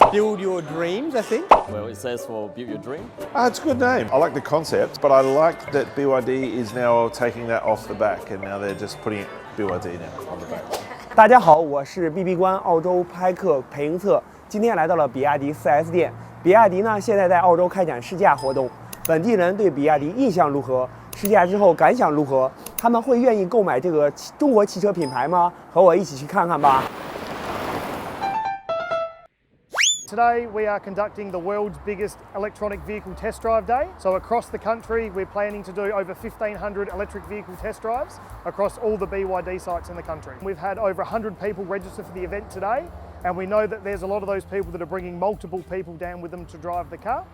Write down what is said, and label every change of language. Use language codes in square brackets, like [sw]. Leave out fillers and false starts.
[en] Build your dreams, I think. Well, it says for build your dream. It's a good name. I like the concept, but I like that BYD is now taking that off the back and now they're just putting BYD now on the back. [zh] 大家好，我是 BB 官澳洲拍客裴英策，今天来到了比亚迪 4S 店。比亚迪呢，现在在澳洲开展试驾活动，本地人对比亚迪印象如何？试驾之后感想如何？他们会愿意购买这个中国汽车品牌吗？和我一起去看看吧。 [en] Today we are conducting the world's biggest electronic vehicle test drive day. So across the country we're planning to do over 1,500 electric vehicle test drives across all the BYD sites in the country. We've had over 100 people register for the event today, and we know that there's a lot of those people that are bringing multiple people down with them to drive the car.